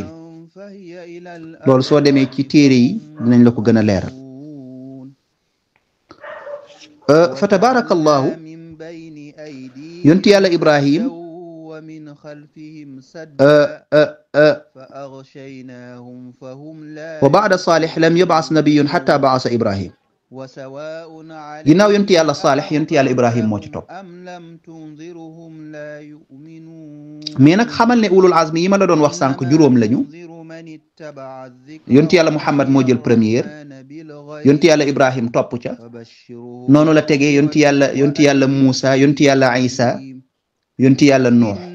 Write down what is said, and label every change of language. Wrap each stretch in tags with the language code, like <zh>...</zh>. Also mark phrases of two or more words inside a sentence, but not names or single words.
<wo>loolu soo demee ci téere yi dinañ la ko gën a leeral.</wo> <ar>فتبارك الله</ar> <wo>yonent yàlla</wo> <ar>إبراهيم وبعد صالح لم يبعث نبي حتى بعث إبراهيم.</ar> <wo>ginnaaw yonent yàlla Salih yonent yàlla Ibrahim moo ci topp. mais nag xamal ne ulul azmi yi ma la doon wax sànq juróom lañu. yonent yàlla Muhammad moo jël première. yonent yàlla Ibrahim topp ca. noonu la tegee yonent yàlla Muusa yonent yàlla Isa yonent yàlla Nuux.</wo>